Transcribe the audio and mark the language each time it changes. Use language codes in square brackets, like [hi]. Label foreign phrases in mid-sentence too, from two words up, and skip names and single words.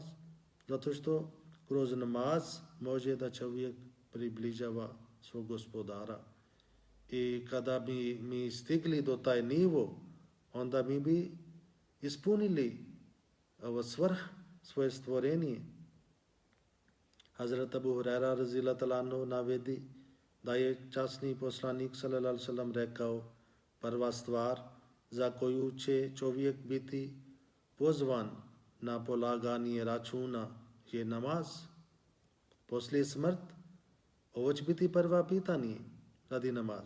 [bs] Zato što kroz namaz može da čovjek približava svog gospodara. I kada bi mi stigli do taj nivo, onda mi bi ispunili svrh svoje stvorenje. Hazrat Abu Hurajra [ar] رضي الله تعالى عنه [bs] navedi da je časni poslanik [ar] صلى الله عليه وسلم [bs] rekao prva stvar za koju će čovjek biti pozvan na polaganje računa je namaz. Poslije smrt ovo će biti prva pitanje radi namaz.